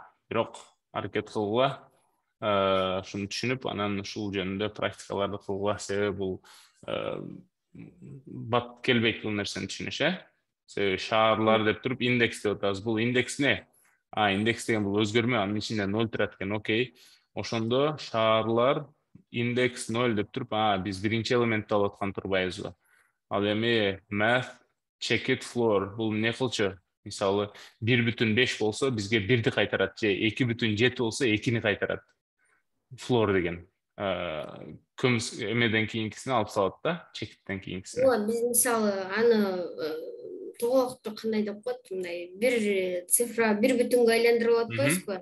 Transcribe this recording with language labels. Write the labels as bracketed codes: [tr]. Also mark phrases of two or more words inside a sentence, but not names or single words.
[ky] Бирок аракет кылгыла, шуну түшүнүп, анан ушул жөнүндө практикаларды кылгыла, себеби бул бат келбейт бул нерсени түшүнүш, шаарлар деп туруп индекс деп атабыз. Бул индекс не? Индекс деген бул өзгөрмө, анын ичинде 0 турат экен, окей. Ошондо шаарлар индекс 0 деп туруп, биз биринчи элементти алып аткан турбайбызбы? Ал эми [en] math check it floor [ky] бул не кылчу? Мисалы, 1,5 болсо бизге 1ди кайтарат, же 2,7 болсо 2ни кайтарат. Floor деген. Көмүс эмеден кийинкисин алып салат да, чекиттен кийинкисин. Биз мисалы аны тоголокту кандай деп коет, мындай бир цифра бир бүтүнгө айландырып атпайбызбы?